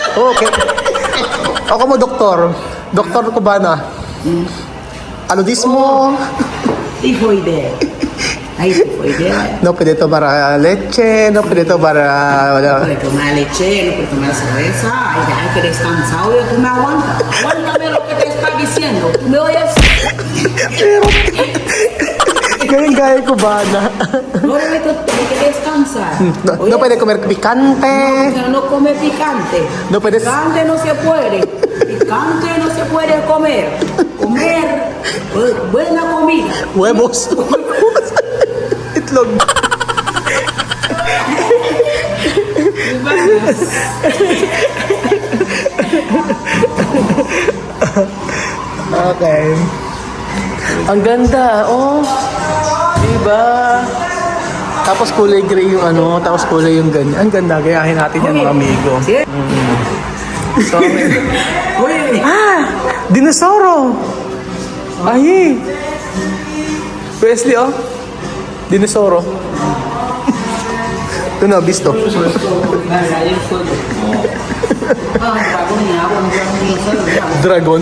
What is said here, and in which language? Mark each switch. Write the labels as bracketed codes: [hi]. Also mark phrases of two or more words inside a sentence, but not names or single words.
[tl] okay. Ako mo, doktor. Doktor Cubana. [es] Aludismo. Tifoide. Hay tifoide. No puede tomar leche, no puede tomar... No puede tomar leche, no puede tomar cerveza. Hay que descansar. Oye, tú me aguantas. Aguántame lo que te está diciendo. ¿Tú me oyes? [tl] Galing gaya Cubana. [es] No, hay que descansar. No puede comer picante. No come picante. No puedes- Picante no se puede. Picante no se puede comer. Comer buena comida. Huevos. [tl] Itlog. Okay. Ang ganda, oh. Diba? Tapos kulay gray yung ano, tapos kulay yung ganyan. Ang ganda, gayahin natin yan mga amigo. [es] ¿Sí? [en] So, [es] Oye, dinosauro! Ay! [tl] Wesley, oh. Dinosauro. Ito na, bisto. Dragon.